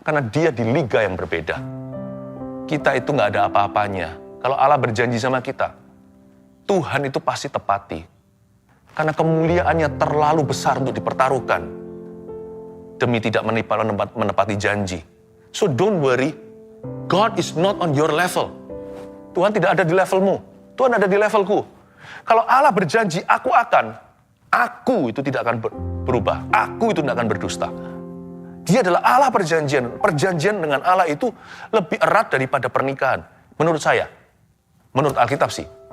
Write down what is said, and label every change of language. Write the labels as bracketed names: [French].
[Indonesian] Karena dia di liga yang berbeda. Kita itu nggak ada apa-apanya. Kalau Allah berjanji sama kita, Tuhan itu pasti tepati. Karena kemuliaannya terlalu besar untuk dipertaruhkan demi tidak menepati janji. [English] So don't worry, God is not on your level. [Indonesian] Tuhan tidak ada di levelmu, Tuhan ada di levelku. Kalau Allah berjanji, aku itu tidak akan berubah. Aku itu tidak akan berdusta. Dia adalah Allah perjanjian. Perjanjian dengan Allah itu lebih erat daripada pernikahan. Menurut saya. Menurut Alkitab sih.